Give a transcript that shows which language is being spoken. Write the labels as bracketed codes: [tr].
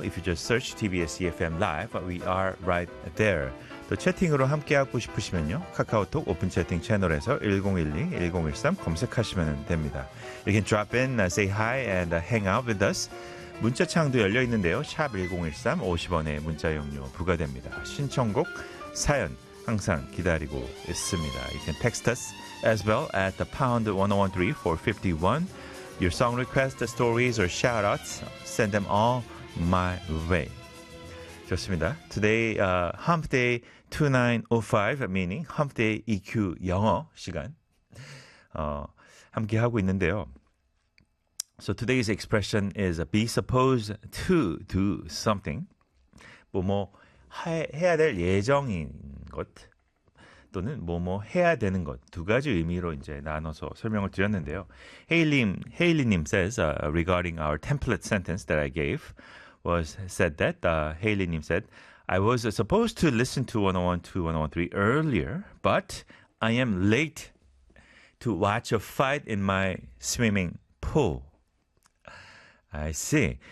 [en] If you just search TBS EFM Live, we are right there. [ko] 또 채팅으로 함께하고 싶으시면요. 카카오톡 오픈 채팅 채널에서 1012-1013 검색하시면 됩니다. [en] You can drop in, say hi, and hang out with us. [ko] 문자창도 열려있는데요. 샵 1013, 50원의 문자용료 부과됩니다. 신청곡, 사연 항상 기다리고 있습니다. [en] You can text us as well at the #1013451. Your song requests, stories, or shout-outs, send them all my way. [ko] 좋습니다. [en] Today, Hump Day 2905, meaning Hump Day EQ [ko] 영어 시간 함께하고 있는데요. [en] So today's expression is be supposed to do something. [ko] 뭐뭐 해야 될 예정인 것 또는 뭐뭐 해야 되는 것 두 가지 의미로 이제 나눠서 설명을 드렸는데요. [en] Hailey님 says regarding our template sentence that I gave was said that Hailey님 said I was supposed to listen to 101-2-103 earlier, but I am late to watch a fight in my swimming pool. I see.